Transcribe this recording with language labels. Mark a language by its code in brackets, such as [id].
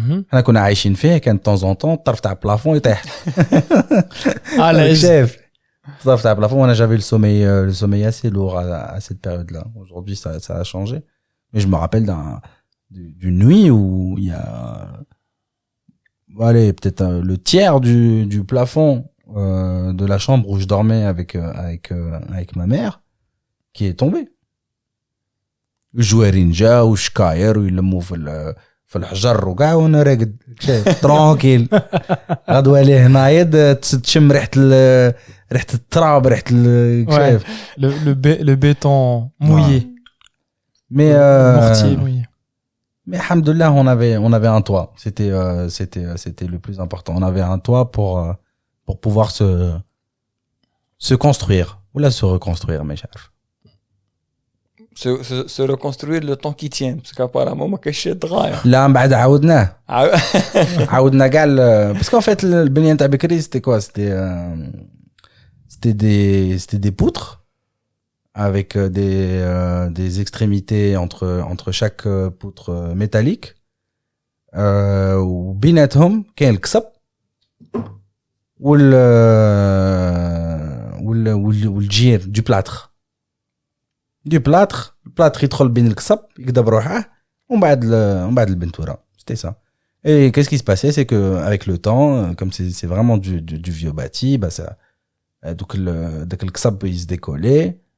[ar] احنا كنا عايشين فيه كان [fr] de temps en temps [ar] طرف تاع plafond يطيح. [fr] chef [ar] طرف تاع [fr] plafond. Moi j'avais le sommeil assez lourd à cette période-là. Aujourd'hui ça a changé. Mais je me rappelle d'une nuit où il y a allez, peut-être le tiers du plafond de la chambre où je dormais avec ma mère qui est tombé. [ar] الجوارين جاو وشكاير ويلموا في الحجر وكاع وانا راقد ترونكيل غدوه ليه نايض تشم ريحه التراب ريحه شايف [fr] le béton mouillé. Mais mortier mouillé. Mais alhamdoulilah, on avait un toit. C'était le plus important. On avait un toit pour pouvoir se construire. Ou là, se reconstruire, mes chers. Se reconstruire le temps qui tient. Parce qu'apparemment, ما كاينش دغايا. [ar] لا من بعد عاودناه. عاودنا كاع [fr] parce qu'en fait, [ar] البنية نتاع بكري [fr] c'était quoi? C'était des poutres avec des extrémités entre chaque poutre métallique. [ar] وبيناتهم كاين القصب والجير [fr] du plâtre. [ar] البلاطر يدخل بين القصب يقدر بروحه ومن بعد البنتوره. [fr] C'était ça. Et qu'est-ce qui se passait, c'est que avec le temps, comme c'est vraiment du vieux bâti, bah ça donc [ar] داك القصب [fr] il se décollait.